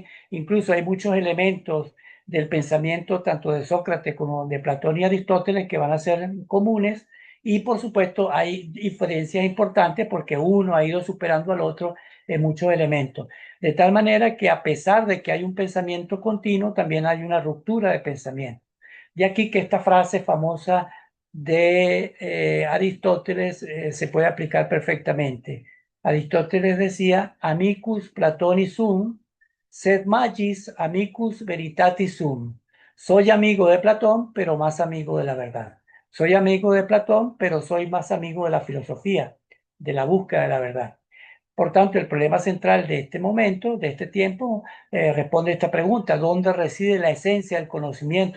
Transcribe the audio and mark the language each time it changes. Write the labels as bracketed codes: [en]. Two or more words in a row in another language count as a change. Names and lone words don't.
[es] Incluso hay muchos elementos del pensamiento tanto de Sócrates como de Platón y Aristóteles que van a ser comunes y por supuesto hay diferencias importantes porque uno ha ido superando al otro en muchos elementos. De tal manera que a pesar de que hay un pensamiento continuo, también hay una ruptura de pensamiento. De aquí que esta frase famosa de Aristóteles se puede aplicar perfectamente. Aristóteles decía, [la] amicus Platoni sum, sed magis amicus veritatis sum. [es] Soy amigo de Platón, pero más amigo de la verdad. Soy amigo de Platón, pero soy más amigo de la filosofía, de la búsqueda de la verdad. Por tanto, el problema central de este momento, de este tiempo, responde a esta pregunta: ¿dónde reside la esencia del conocimiento?